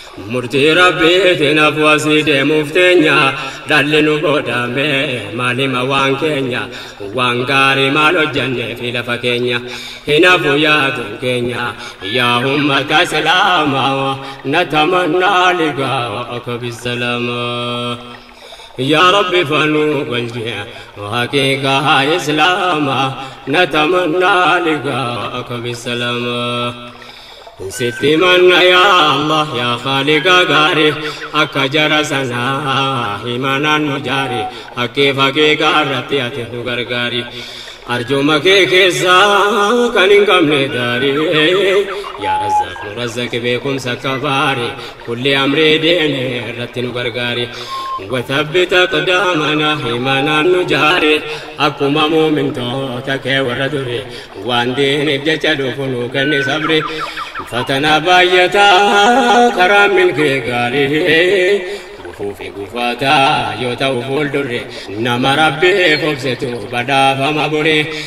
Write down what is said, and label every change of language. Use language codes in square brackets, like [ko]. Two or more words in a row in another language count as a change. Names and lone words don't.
[om] Murtii Rabbiitiin hafu asii deemuuf teenya, dhalli nu boodame maalima waan keenya, waan gaarii maal hojjannee fi lafa keenya, hin hafu yaaduun keenya, yaa ummata Islaamaa, [ar] نتمنى لقاءك بالسلامة. يا رب فنو قلبي وحقيقة إسلاما، نتمنى لقاءك بالسلامة. [om] Sitti manna [ar] يا الله, [om] yaa Khaaliqa gaari, akka jara sanaa imanaan nu jaari, haqqii fi haqiiqaa irratti ati nu gargaari. Arjooma kee keessa kan hin qabne daari, yaa Razzaq nu Razzaq beekumsa akka baari, kulli amrii deene irratti nu gargaari. [ar] وثبت أقدامنا إيمانا نجاري، [om] akkuma muumintoota kee warra duri, waan diiniif jecha dhufu nu kenni sabri. Fatanaa baay'ataa karaa milkee gaarii, gufuu fi gufaataa yoo ta'u fuuldurri, nama Rabbi qobsetu badhaafama buri.